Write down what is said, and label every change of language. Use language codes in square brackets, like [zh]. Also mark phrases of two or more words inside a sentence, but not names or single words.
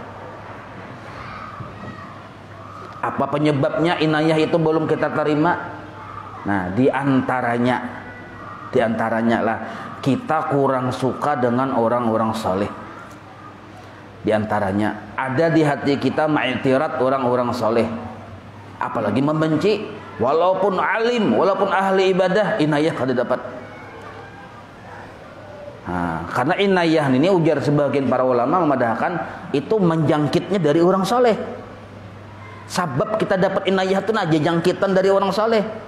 [id] Apa penyebabnya inayah itu belum kita terima? Nah, diantaranya lah kita kurang suka dengan orang-orang saleh. Di antaranya ada di hati kita ma'tirat orang-orang saleh. Apalagi membenci, walaupun alim, walaupun ahli ibadah, inayah kada dapat. Nah, karena inayah ini ujar sebagian para ulama memadahkan itu menjangkitnya dari orang soleh. Sabab kita dapat inayah itu aja jangkitan dari orang soleh.